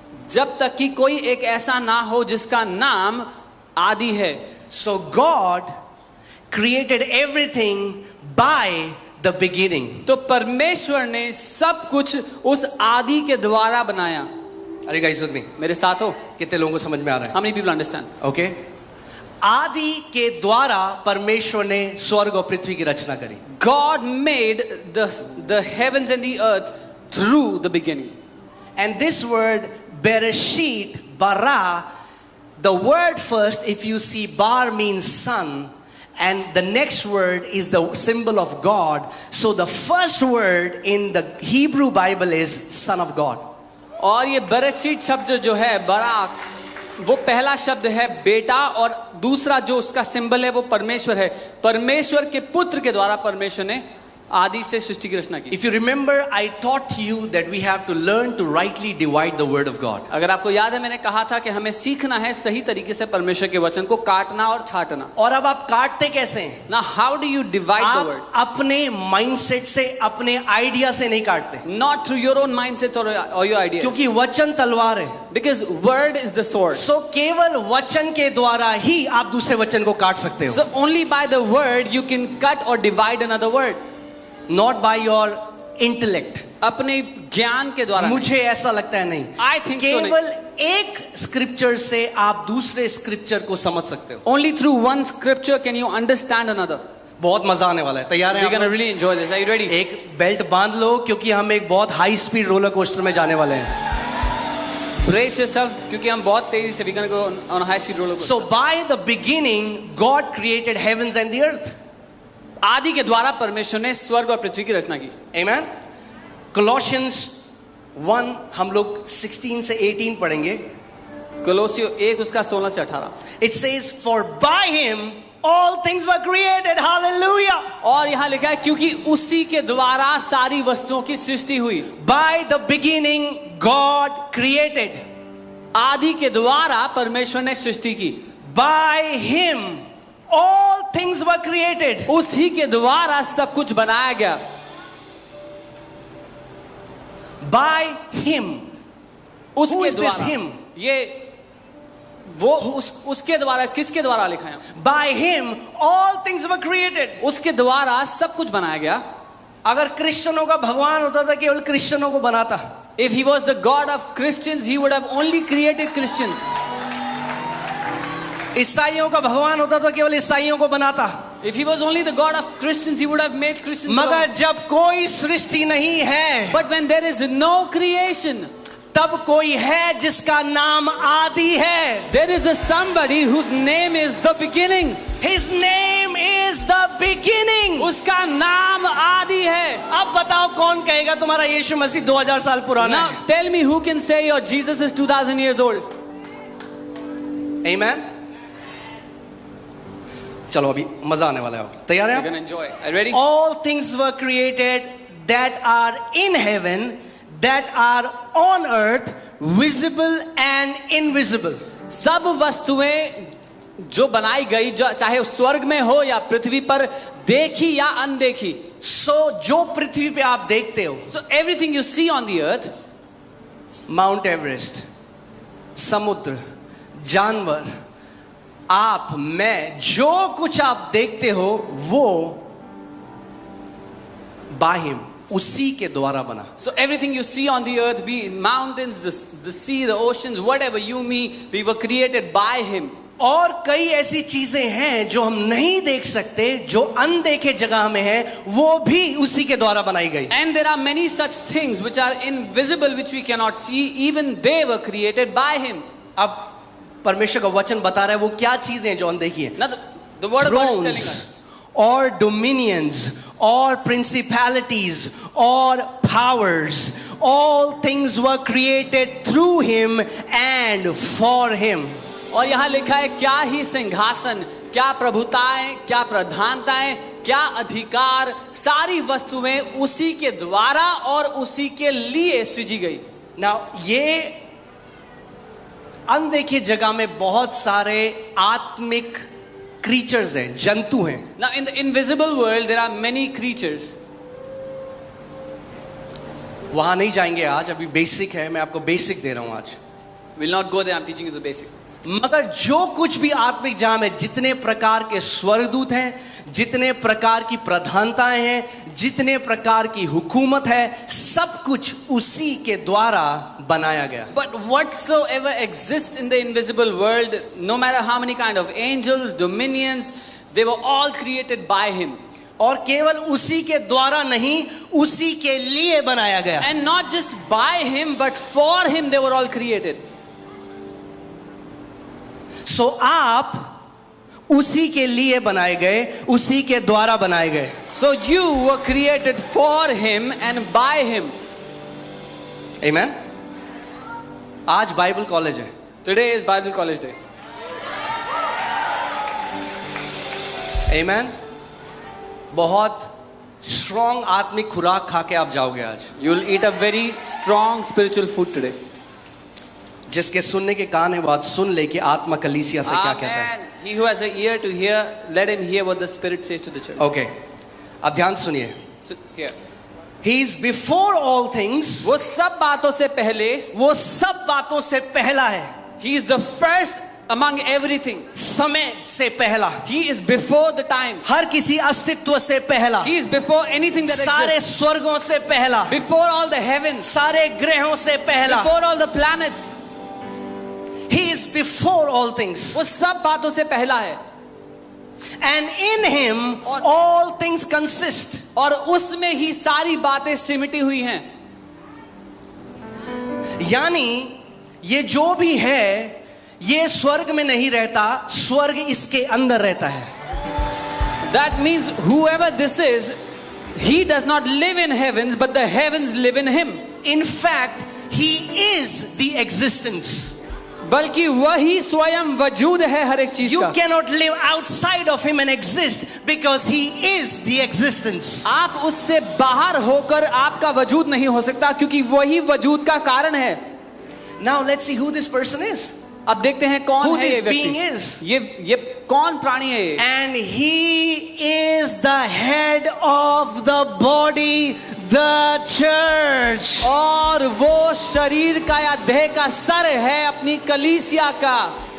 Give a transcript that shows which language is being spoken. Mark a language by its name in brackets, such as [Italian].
[Hindi] जब तक कि कोई एक ऐसा ना हो जिसका नाम आदि है. [English] So God created everything by the beginning. [Hindi] तो परमेश्वर ने सब कुछ उस आदि के द्वारा बनाया. [English] Are you guys with me? [Hindi] मेरे साथ हो? कितने लोगों को समझ में आ रहा है? [English] How many people understand? Okay. [Hindi] आदि के द्वारा परमेश्वर ने स्वर्ग और पृथ्वी की रचना करी. [English] God made the heavens and the earth through the beginning. And this word Bereshit, bara, the word first, if you see bar means son, and the next word is the symbol of God. So the first word in the Hebrew Bible is son of God. [Hindi] और ये बरेशीत शब्द जो है Barack, वो पहला शब्द है बेटा, और दूसरा जो उसका सिंबल है वो परमेश्वर है. परमेश्वर के पुत्र के द्वारा परमेश्वर ने आदि से सृष्टि की रचना की. [English] If you remember, I taught you that we have to learn to rightly divide the word of God. [Hindi] अगर आपको याद है, मैंने कहा था कि हमें सीखना है सही तरीके से परमेश्वर के वचन को काटना और छांटना. और अब आप काटते कैसे हैं? [English] Now how do you divide the word? [Hindi] आप अपने माइंडसेट से, अपने आइडिया से नहीं काटते. [English] Not through your own mindset or your ideas. [Hindi] क्योंकि वचन तलवार है. [English] Because word is the sword. [Hindi] So केवल वचन के द्वारा ही आप दूसरे वचन को काट सकते हो. [English] So only by the word you can cut or divide another word. Not by your intellect. [Hindi] अपने ज्ञान के द्वारा. मुझे ऐसा लगता है नहीं. [English] I think so. [Hindi] केवल एक स्क्रिप्चर से आप दूसरे स्क्रिप्चर को समझ सकते हो. [English] Only through one scripture can you understand another. [Hindi] बहुत मजा आने वाला है. तैयार हैं [English] We're [Hindi] आप? [English] gonna really enjoy this. Are you ready? [Hindi] एक बेल्ट बांध लो, क्योंकि हम एक बहुत हाई स्पीड रोलर कोस्टर में जाने वाले हैं. [English] Brace yourself, [Hindi] क्योंकि हम बहुत तेजी से [English] we're gonna go on a high speed roller coaster. So by the beginning God created heavens and the earth. [Hindi] आदि के द्वारा परमेश्वर ने स्वर्ग और पृथ्वी की रचना की. [English] Amen. [Hindi] Colossians 1 हम लोग 16 से 18 पढ़ेंगे. कोलोसियो 1 उसका 16 से 18. [English] It says, for by him all things were created. Hallelujah. [Hindi] और यहाँ लिखा है क्योंकि उसी के द्वारा सारी वस्तुओं की सृष्टि हुई. [English] By the beginning God created. [Hindi] आदि के द्वारा परमेश्वर ने सृष्टि की. [English] By him all things were created. [Hindi] उसी के द्वारा सब कुछ बनाया गया. [English] By him. Who [Hindi] उसके [English] is this [Hindi] द्वारा. [English] him? [Hindi] ये वो उसके द्वारा, किसके द्वारा लिखा है? [English] By him all things were created. [Hindi] उसके द्वारा सब कुछ बनाया गया. अगर क्रिश्चियनों का भगवान होता था केवल क्रिश्चियनों को बनाता. [English] If he was the God of Christians, he would have only created Christians. [Hindi] ईसाइयों का भगवान होता तो केवल ईसाइयों को बनाता. [English] If he was only the God of Christians, he would have made Christians. [Hindi] मगर जब कोई सृष्टि नहीं है, [English] But when there is no creation, [Hindi] तब कोई है जिसका नाम आदि है. [English] there is a somebody whose name is the beginning. His name is the beginning. [Hindi] उसका नाम आदि है. अब बताओ कौन कहेगा तुम्हारा यीशु मसीह 2000 साल पुराना [English] Now [Hindi] है? [English] tell me who can say your Jesus is 2000 years old. Amen. [Hindi] चलो अभी मजा आने वाला है. तैयार [English] You're [Hindi] हैं? [English] gonna enjoy. Are you ready? All things were created that are in heaven, that are on earth, visible and invisible. [Hindi] सब वस्तुएं जो बनाई गई, जो चाहे स्वर्ग में हो या पृथ्वी पर, देखी या अनदेखी. So जो पृथ्वी पे आप देखते हो, [English] So everything you see on the earth, [Hindi] mount Everest, समुद्र, जानवर, आप, मैं, जो कुछ आप देखते हो वो [English] by him, [Hindi] उसी के द्वारा बना. [English] so everything you see on the earth, be it mountains, the sea, the oceans, whatever you, me, we were created by him. [Hindi] और कई ऐसी चीजें हैं जो हम नहीं देख सकते, जो अनदेखे जगह में है, वो भी उसी के द्वारा बनाई गई. [English] And there are many such things which are invisible, which we cannot see, even they were created by him. [Hindi] अब परमेश्वर का वचन बता रहा है वो क्या चीजें हैं जो अनदेखी है. [English] Now the word of God is telling Thrones us, or dominions or principalities or powers, all things were created through him and for him. [Hindi] और यहाँ लिखा है क्या ही सिंहासन, क्या प्रभुताएं, क्या प्रधानताएं, क्या अधिकार, सारी वस्तुएं उसी के द्वारा और उसी के लिए सृजी गई. Now ये अनदेखे जगह में बहुत सारे आत्मिक क्रीचर्स हैं, जंतु हैं. [English] Now in the invisible world there are many creatures. [Hindi] वहां नहीं जाएंगे आज, अभी बेसिक है, मैं आपको बेसिक दे रहा हूं आज. [English] We'll not go there, I'm teaching you the basic. [Hindi] मगर जो कुछ भी आत्मिक जहां में जितने प्रकार के स्वर्गदूत हैं, जितने प्रकार की प्रधानताएं हैं, जितने प्रकार की हुकूमत है, सब कुछ उसी के द्वारा बनाया गया. [English] But whatsoever exists in the invisible world, no matter how many kind of angels, dominions, they were all created by him. [Hindi] और केवल उसी के द्वारा नहीं, उसी के लिए बनाया गया. [English] And not just by him, but for him they were all created. [Hindi] सो आप उसी के लिए बनाए गए, उसी के द्वारा बनाए गए. [English] So you were created for him and by him. [Hindi] आमेन. आज बाइबल कॉलेज है. [English] Today is Bible College Day. [Hindi] आमेन. बहुत स्ट्रॉन्ग आत्मिक खुराक खा के आप जाओगे आज. [English] You will eat a very strong spiritual food today. [Hindi] जिसके सुनने के कान है वो आज सुन ले कि आत्मा कलीसिया से क्या कहता है. [English] Amen. He who has an ear to hear, let him hear what the Spirit says to the church. [Hindi] Okay, अब ध्यान सुनिए. [English] So, here. He is before all things. [Hindi] वो सब बातों से पहले, वो सब बातों से पहला है. [English] he is the first among everything. [Hindi] समय से पहला. [English] He is before the time. [Hindi] हर किसी अस्तित्व से पहला. [English] He is before anything that [Hindi] सारे [English] exists. [Hindi] स्वर्गों से पहला. [English] Before all the heavens. [Hindi] सारे ग्रहों से पहला. [English] Before all the planets. He is before all things. [Hindi] वो सब बातों से पहला है. [English] And in him [Hindi] और- [English] all things consist. [Hindi] और उसमें ही सारी बातें सिमटी हुई हैं. यानी ये जो भी है ये स्वर्ग में नहीं रहता, स्वर्ग इसके अंदर रहता है. [English] That means whoever this is, he does not live in heavens, but the heavens live in him. In fact, he is the existence. [Hindi] बल्कि वही स्वयं वजूद है हर एक चीज [English] You [Hindi] का. [English] cannot live outside of him and exist because he is the existence. [Hindi] आप उससे बाहर होकर आपका वजूद नहीं हो सकता, क्योंकि वही वजूद का कारण है. [English] Now let's see who this person is. [Hindi] अब देखते हैं कौन [English] Who [Hindi] है ये [English] this being [Hindi] व्यक्ति. [English] is. [Hindi] ये कौन प्राणी है ये? [English] And he is the head of the body, the church. [Hindi] और वो शरीर का या देह का सर है अपनी कलीसिया का.